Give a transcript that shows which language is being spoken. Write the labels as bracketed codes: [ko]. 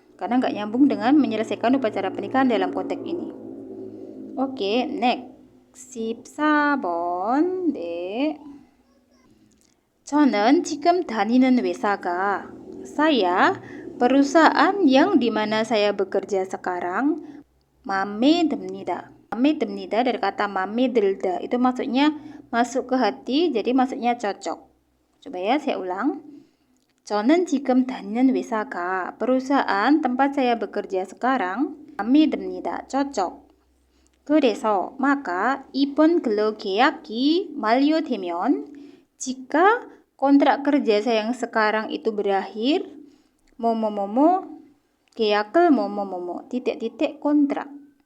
[id] Karena nggak nyambung dengan menyelesaikan upacara pernikahan dalam konteks ini. Oke, next. [ko] 14번. 네. 저는 지금 다니는 회사가, [id] saya, perusahaan yang dimana saya bekerja sekarang, [ko] 마음에 듭니다. 마음에 듭니다 [id] dari kata 마음에 들다. Itu maksudnya masuk ke hati, jadi maksudnya cocok. Coba ya, saya ulang. [ko] 저는 지금 다니는 회사가, [id] perusahaan tempat saya bekerja sekarang, [ko] 마음에 듭니다. [id] cocok. 그래서 maka [ko] 이번 근로 계약이 만료되면, [id] jika kontrak kerja saya yang sekarang itu berakhir, [ko] 뭐뭐뭐뭐 계약을 뭐뭐뭐뭐 [id] kontrak.